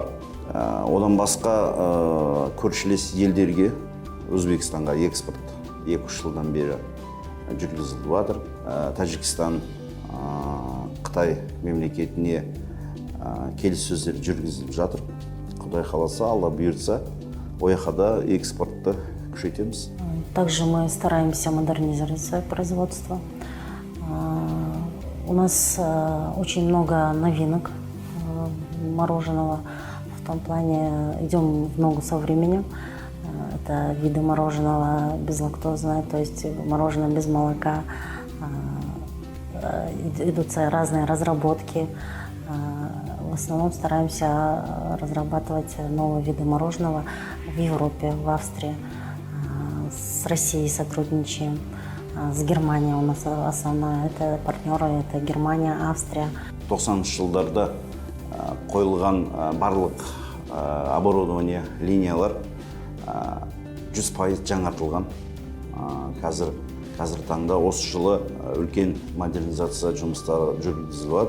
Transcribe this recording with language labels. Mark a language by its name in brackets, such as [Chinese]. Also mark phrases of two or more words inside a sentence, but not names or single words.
[Kazakh] Одан басқа көршілес елдерге, Өзбекстанға экспорт 2-3 жылдан бері жүргізіліп жатыр. Тәжікстан, Қытай мемлекетіне келіссөздер жүргізіліп жатыр. Құдай қаласа, Алла бұйыртса, ояқада экспортты күшейтеміз. [Russian] Также мы стараемся модернизировать свое производство. У нас очень много новинок мороженого. В том плане идем в ногу со временем. Это виды мороженого безлактозное, то есть мороженое без молока. Идут разные разработки. В основном стараемся разрабатывать новые виды мороженого в Европе, в Австрии. С Россией сотрудничаем. С Германией у нас основная. Это партнеры, это Германия, Австрия. [Kazakh] 90-шы жылдарда қойылған барлық оборудование линиялар 100% жаңартылған. Қазір таңда осы жылы үлкен модернизация жұмыстары жүргізіліп жатыр.